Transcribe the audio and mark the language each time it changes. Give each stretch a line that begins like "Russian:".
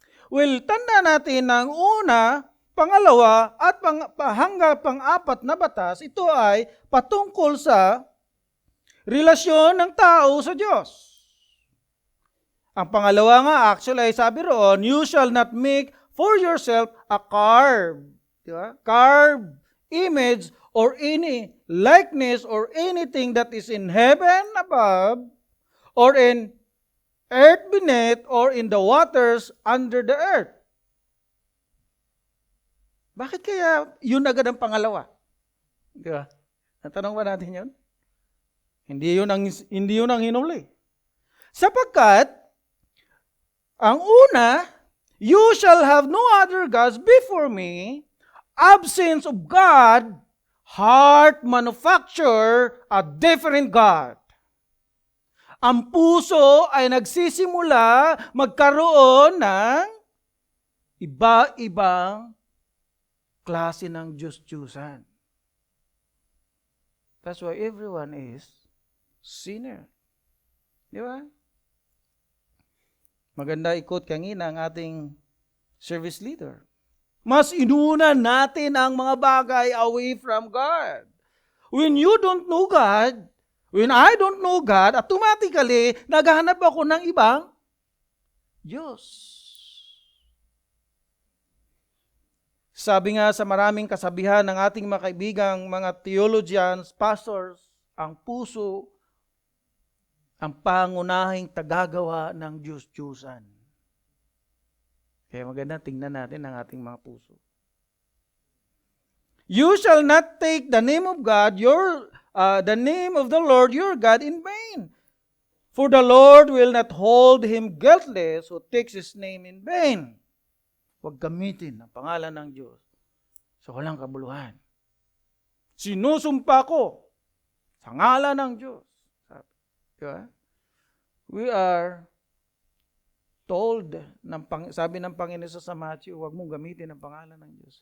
Filipino: Well, tanda natin ng una, pangalawa at hanggang pang-apat na batas, ito ay patungkol sa relasyon ng tao sa Diyos. Ang pangalawa nga, actually, ay sabi roon,
English: you shall not make for yourself a carved, carved image or any likeness or anything that is in heaven above or in earth beneath or in the waters under the earth.
Filipino: Bakit kaya yun agad ang pangalawa? Di ba? Natanong ba natin yun? Hindi yun ang hinuli. Sapagkat, ang una,
English: you shall have no other gods before me, absence of God, heart manufacture a different God.
Filipino: Ang puso ay nagsisimula magkaroon ng iba-ibang klase ng Diyos-Diyusan.
English: That's why everyone is sinner.
Filipino: Di ba? Maganda ikot kanina ang ating service leader. Mas inuna natin ang mga bagay
English: away from God. When you don't know God, when I don't know God, automatically,
Filipino: naghahanap ako ng ibang Diyos. Sabi nga sa maraming kasabihan ng ating mga kaibigang, mga theologians, pastors, ang puso, ang pangunahing tagagawa ng Diyos-Diyusan. Kaya maganda, tingnan natin ang ating mga puso.
English: You shall not take the name of God, the name of the Lord your God in vain. For the Lord will not hold him guiltless who takes his name in vain.
Filipino: Huwag gamitin ang pangalan ng Diyos sa walang kabuluhan. Sinusumpa ko sa ngalan ng Diyos. Diba?
English: We are told,
Filipino: sabi ng Panginoon sa Matthew, huwag mong gamitin ang pangalan ng Diyos.